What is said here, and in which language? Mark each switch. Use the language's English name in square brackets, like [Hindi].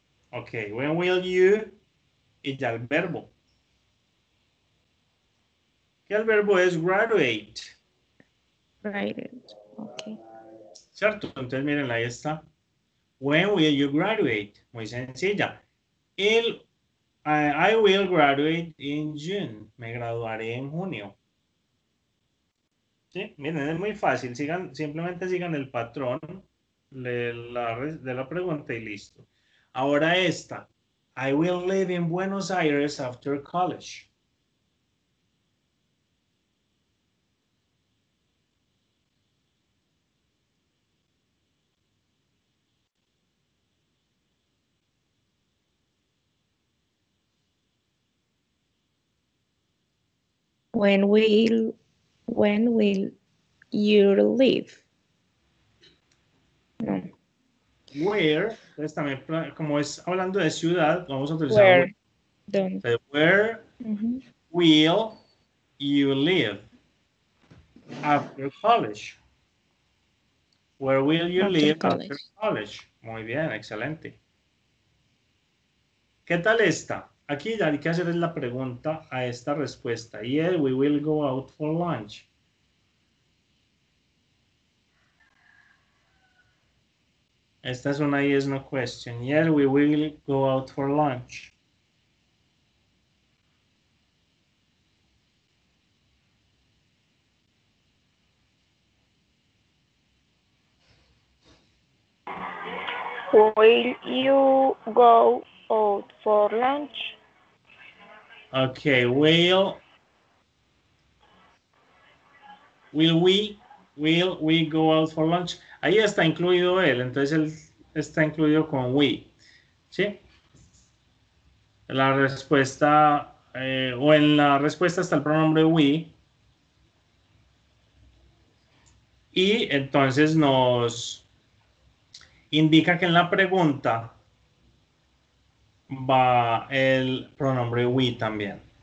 [English] Ok, when will you [Spanish] y ya el verbo. Que el verbo es graduate. [English] Right. Ok. [Spanish] ¿Cierto? Entonces miren, ahí está. [English] When will you graduate? [Spanish] Muy sencilla. [English] I I will graduate in June. [Spanish] Me graduaré en junio. ¿Sí? Miren, es muy fácil. Simplemente sigan el patrón de la pregunta y listo. Ahora esta. [English] I will live in Buenos Aires after college. When will you leave? No. [Spanish] Where, entonces también, como es hablando de ciudad, vamos a utilizar [English] Where? where. Don't. [Spanish] Entonces, where Mhm. [English] will you live after college? Where will you After live college. after college? [Spanish] Muy bien, excelente. ¿Qué tal esta? Aquí ya hay que hacer la pregunta a esta respuesta. [English] Yeah, we will go out for lunch. [Spanish] Esta es una [English] yes, no question. Yeah, we will go out for lunch. Will you go out for lunch? Okay, will we go out for lunch? [Spanish] Ahí está incluido él, entonces él está incluido con we. ¿Sí? La respuesta, o en la respuesta está el pronombre we. Y entonces nos indica que en la pregunta va el pronombre we también.